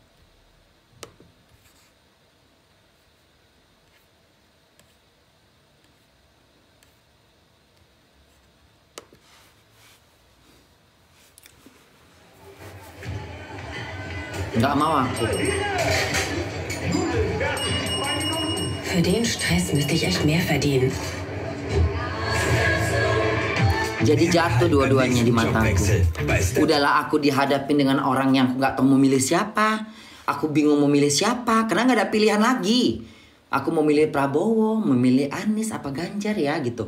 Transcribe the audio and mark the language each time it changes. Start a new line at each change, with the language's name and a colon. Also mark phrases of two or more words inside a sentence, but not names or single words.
Indonesian: nggak mau aku.
German: Für den Stress müsste ich echt mehr verdienen.
Indonesian: Jadi jatuh dua-duanya di mataku. Udahlah aku dihadapin dengan orang yang nggak tahu memilih siapa. Aku bingung memilih siapa karena nggak ada pilihan lagi. Aku mau milih Prabowo, memilih Anies apa Ganjar ya gitu.